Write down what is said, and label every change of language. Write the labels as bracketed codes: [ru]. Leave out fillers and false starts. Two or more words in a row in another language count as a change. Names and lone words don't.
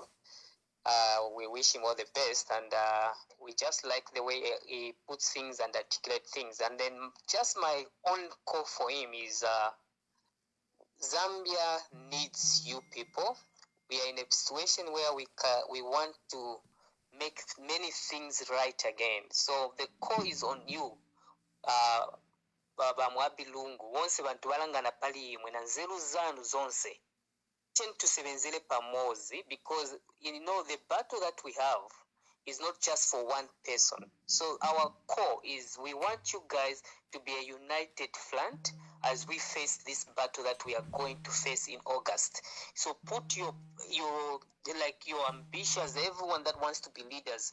[en] We wish him all the best, and we just like the way he puts things and articulates things. And then just my own call for him is Zambia needs you people. We are in a situation where we want to make many things right again. So the call is on you, Baba Muhabi Lungu. [ny] Wonse bantu balangana pali imwe na nzeru zanu zonse. Tusebenzele pamozi, [en] because you know the battle that we have is not just for one person. So our core is we want you guys to be a united front as we face this battle that we are going to face in August. So put your ambitions, everyone that wants to be leaders.